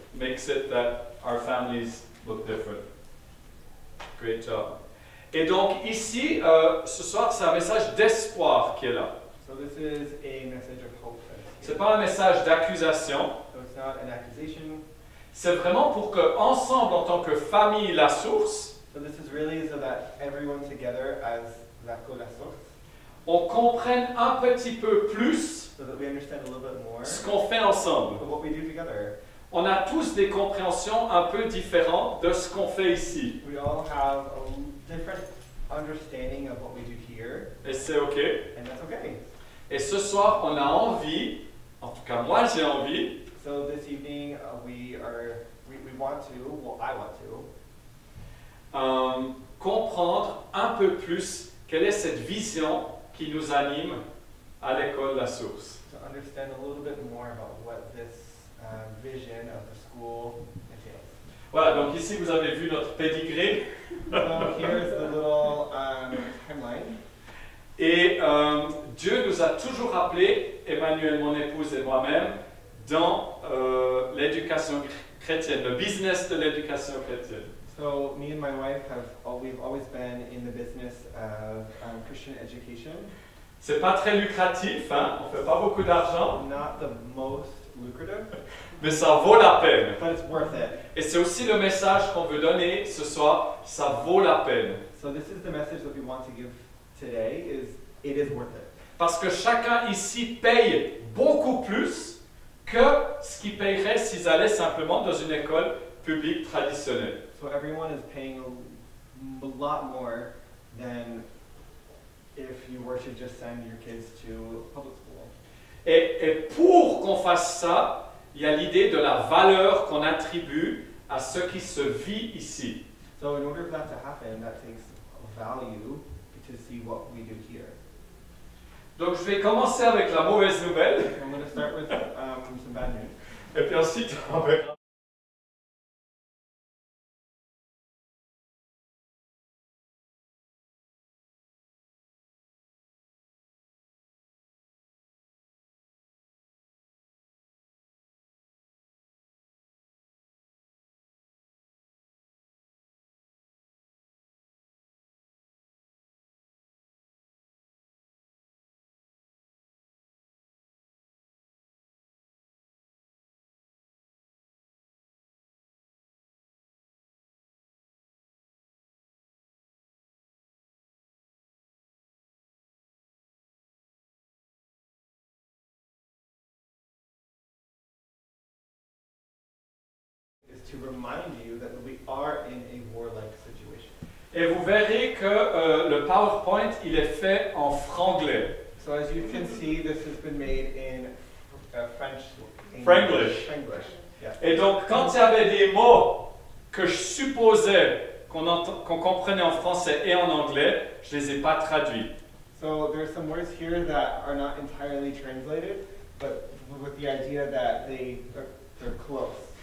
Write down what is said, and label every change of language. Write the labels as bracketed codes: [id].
[en] makes it that our families look different. Great job. [fr] Et donc ici, ce soir, c'est un message d'espoir qui est là. [en] So this is a message of hope. [fr] C'est pas un message d'accusation. [en] So it's not an accusation. [fr] C'est vraiment pour que, ensemble, en tant que famille, la source, [en] So this is really so that everyone together as la source, [fr] on comprenne un petit peu plus [en] so that we understand a little bit more [fr] ce qu'on fait ensemble. [en] of what we do together. [fr] On a tous des compréhensions un peu différentes de ce qu'on fait ici. [en] We all have a different understanding of what we do here, [fr] Et c'est OK. [en] and that's okay. [fr] Et ce soir, on a envie, en tout cas moi j'ai envie, [en] So this evening we want to, well I want to, [fr] comprendre un peu plus quelle est cette vision qui nous anime à l'école La Source. [en] to understand a little bit more about what this vision of the school entails. [fr] Voilà, donc ici vous avez vu notre pédigré. [en] So here's the little timeline. [fr] Et Dieu nous a toujours appelés, Emmanuel, mon épouse et moi-même, dans l'éducation chrétienne, le business de l'éducation chrétienne. [en] So me and my wife we've always been in the business of Christian education. [fr] C'est pas très lucratif, hein? On fait pas beaucoup d'argent, [en] Not the most lucrative, [fr] mais ça vaut la peine. [en] but it's worth it. [fr] Et c'est aussi le message qu'on veut donner ce soir, ça vaut la peine. [en] So this is the message that we want to give today, is it is worth it. [fr] Parce que chacun ici paye beaucoup plus que ce qu'ils paieraient s'ils allaient simplement dans une école publique traditionnelle. [en] So everyone is paying a lot more than if you were to just send your kids to public school. [fr] Et pour qu'on fasse ça, il y a l'idée de la valeur qu'on attribue à ce qui se vit ici. [en] So in order for that to happen, that takes value to see what we do here. [fr] Donc je vais commencer avec la mauvaise nouvelle, [en] I'm going to start with some bad news. [fr] et puis ensuite on verra. [en] to remind you that we are in a war-like situation. [fr] Et vous verrez que le PowerPoint, il est fait en franglais. [en] So as you can see, this has been made in French. Franglish. Franglish. Yeah. [fr] Et donc, quand il y avait des mots que je supposais qu'on comprenait en français et en anglais, je ne les ai pas traduits. [en] So there's some words here that are not entirely translated, but with the idea that they're close.